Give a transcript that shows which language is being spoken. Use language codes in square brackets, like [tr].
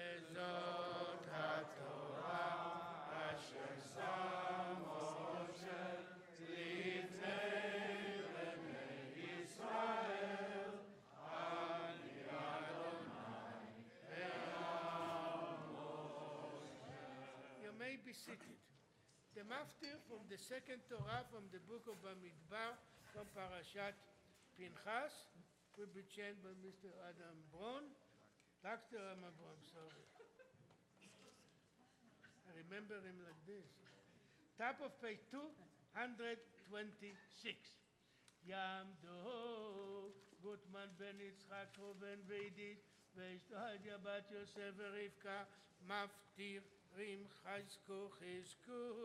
[he] וזאת התורה אשר שם משה לפני בני ישראל אני אדוני [en] You may be seated. The maftir from the second Torah from the book of Bamidbar from Parashat Pinchas will be changed by Mr. Adam Braun. Dr. Adam Braun, sorry. I remember him like this. Top of page 226. [he] Yamdo Gutman ben Yitzchak Ruben Veidit ואשתו הדיה בת יוסף ורבקה מפטירים חזקו חזקו.